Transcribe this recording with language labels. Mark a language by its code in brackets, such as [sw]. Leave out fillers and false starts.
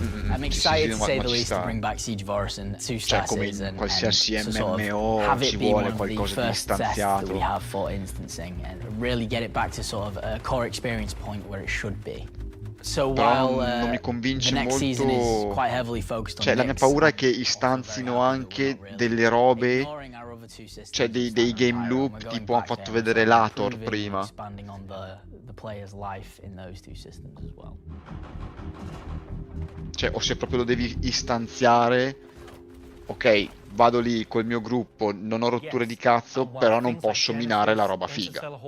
[en] I'm excited to say the least to bring back Siege of Orison to status and to sort of have it be one of the first tests that we have for instancing and really get it back to sort of a core experience point where it should be. So while the next season is quite heavily focused on [it] cioè la mia paura è che istanzino anche delle robe, cioè dei game loop, tipo hanno fatto vedere Lator prima. [en] The player's life in those two systems as well. [it] Cioè, o se proprio lo devi istanziare, ok, vado lì col mio gruppo, non ho rotture di cazzo, però non posso minare la roba figa.